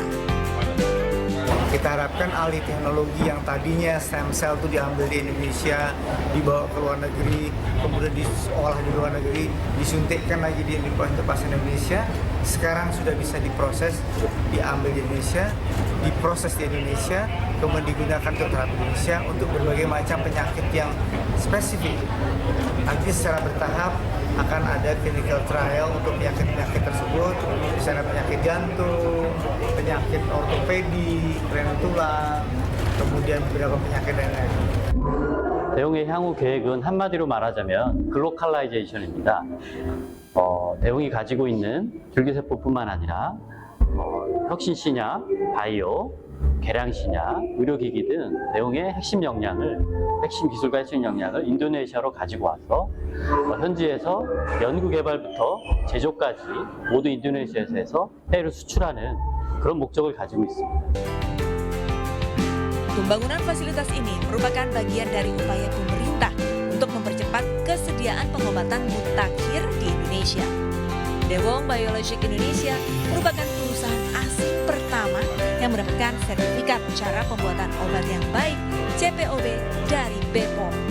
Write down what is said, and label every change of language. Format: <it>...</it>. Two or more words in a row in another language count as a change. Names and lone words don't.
<id>Kita harapkan alih teknologi yang tadinya</id> <en>stem cell</en> <id>itu diambil di Indonesia, dibawa ke luar negeri, kemudian diolah di luar negeri, disuntikkan lagi di pasien Indonesia, sekarang sudah bisa diproses, diambil di Indonesia, diproses di Indonesia, kemudian digunakan untuk terapi Indonesia untuk berbagai macam penyakit yang spesifik. Nanti secara bertahap akan ada</id> <en>clinical trial</en> <id>untuk penyakit-penyakit tersebut, misalnya penyakit jantung, penyakit ortopedi, kelainan tulang, kemudian beberapa penyakit lain-lain.</id> <ko>대웅의 향후 계획은 한마디로 말하자면 글로컬라이제이션입니다. 대웅이 가지고 있는 줄기세포뿐만 아니라 혁신신약, 바이오, 계량신약, 의료기기 등 대웅의 핵심 기술과 핵심 역량을 인도네시아로 가지고 와서 현지에서 연구개발부터 제조까지 모두 인도네시아에서 해서 해외로 수출하는 그런 목적을 가지고 있습니다.</ko> <id>Pembangunan fasilitas ini merupakan bagian dari upaya pemerintah untuk mempercepat kesediaan pengobatan mutakhir di Indonesia. Daewoo Biologics Indonesia merupakan perusahaan asing pertama yang mendapatkan sertifikat cara pembuatan obat yang baik CPOB dari BPOM.</id>